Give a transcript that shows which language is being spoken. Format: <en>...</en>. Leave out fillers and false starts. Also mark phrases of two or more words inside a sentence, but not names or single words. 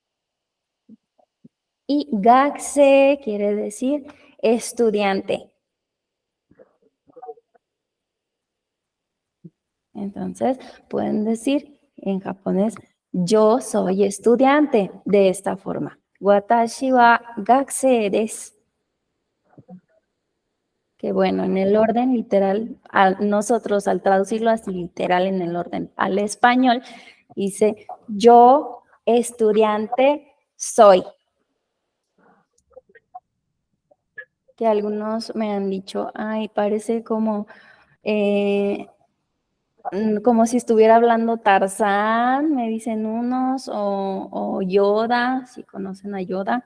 <es>Y Gaxe quiere decir estudiante. Entonces, pueden decir en japonés, yo soy estudiante, de esta forma.</es> <ja>私は学生です.</ja> <es>Que bueno, en el orden literal, nosotros al traducirlo así literal en el orden al español, dice, yo estudiante soy. Que algunos me han dicho, ay, parece como si estuviera hablando Tarzán, me dicen unos, o Yoda, si conocen a Yoda.</es>